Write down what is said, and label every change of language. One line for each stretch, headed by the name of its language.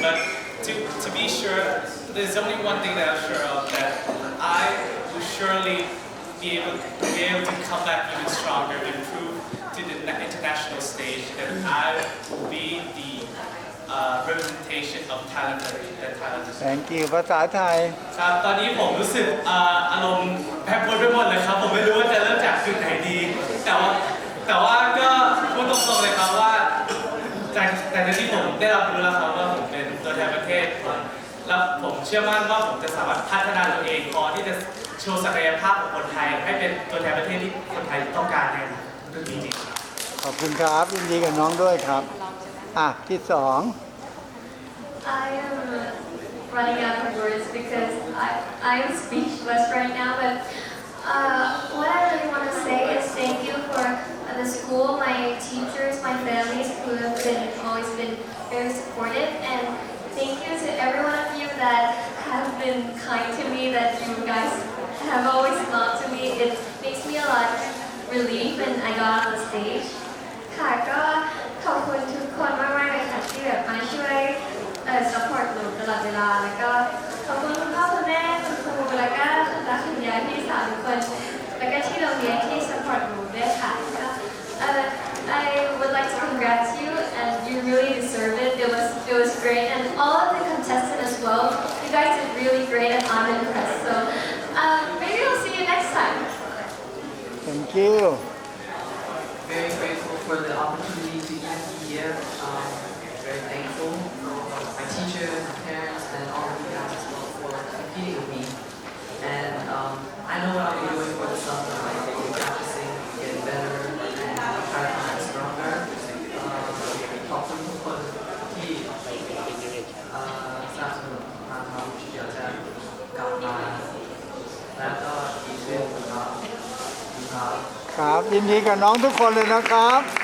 English: But to be sure, there's only one thing that I'm sure of, that I will surely be able to come back even stronger, improve to the international stage, and I will be the representation of Thailand. Thank you
Thai: ภาษาไทย ครับตอนนี้ผมรู้สึกอารมณ์แปรปรวนไปหมดเลยครับผมไม่รู้ว่าจะเริ่มจากจุดไหนดีแต่ว่าก็พูดตรงๆเลยครับว่าจากที่ผมได้รับรู้แล้วครับว่าผมเป็นตัวแทนประเทศแล้วผมเชื่อมั่นว่าผมจะสามารถพัฒนาตัวเองพอที่จะโชว์ศักยภาพของคนไทยให้เป็นตัวแทนประเทศที่คนไทยต้องการในจริงๆ ขอบคุณครับยินดีกับน้องด้วยครับที่สอง
English: I am running out of words because I am speechless right now, but what I really want to say is thank you for the school, my teachers, my families who have always been very supportive, and thank you to every one of you that have been kind to me, that you guys have always smiled to me. It makes me a lot relief when I got on the stage.
Thai: ค่ะก็ขอบคุณทุกคนมากๆเลยค่ะที่แบบมาช่วยsupport หนูตลอดเวลาแล้วก็ขอบคุณคุณพ่อคุณแม่คุณครูแล้วก็คุณยายพี่สาวทุกคนแล้วก็ที่โรงเรียนที่ support หนูด้วยค่ะก็
English: I would like to congrats you, and you really deserve it. It was great, and all of the contestants as well. You guys did really great, and I'm impressed. So maybe we'll see you next time. Thank you. Very grateful for the opportunity to be here. Very thankful for my teachers, my parents, and all of you guys as well for competing with me. And I know what I'll be doing for the summer. I'll be practicing, getting better, and try to become stronger.
Thai: ขอบคุณทุกคนที่สนับสนุนมาทำเดี๋ยวจะกลับมาแล้วก็อีกเรื่องครับ ครับยินดีกับน้องทุกคนเลยนะครับ